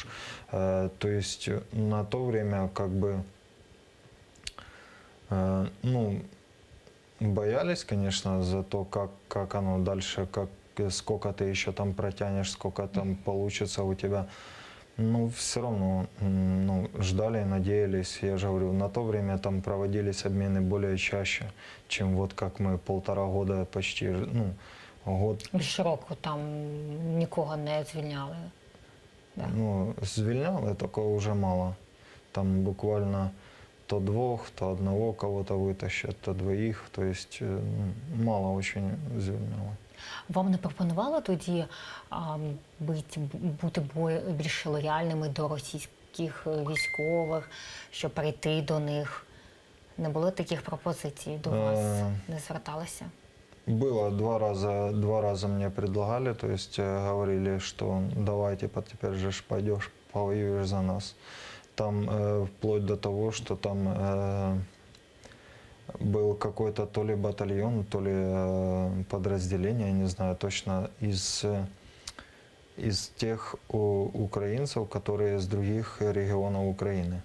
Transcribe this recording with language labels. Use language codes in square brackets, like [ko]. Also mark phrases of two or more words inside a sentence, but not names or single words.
[ru] То есть, на то время как бы, ну, боялись, конечно, за то, как оно дальше, сколько ты еще там протянешь, сколько там получится у тебя. Ну, все равно, ну, ждали, надеялись. Я же говорю, на то время там проводились обмены более чаще, чем вот как мы 1,5 года почти, ну, год, [uk] Більше року там нікого не звільняли. [ru] Да. [uk] ну, звільняли, такого уже мало. [ru] Там буквально то двух, то одного кого-то вытащат, то двоих. То есть, мало очень звільняли. [uk] Вам не пропонувало тоді бути більш лояльними до російських військових, щоб прийти до них? Не було таких пропозицій до вас? Не зверталися? [ru] Было два раза мне предлагали, то есть говорили, что давай, типа, теперь же ж пойдешь, повоюешь за нас. Там вплоть до того, что там был какой-то то ли батальон, то ли подразделение, я не знаю точно, из тех украинцев, которые из других регионов Украины.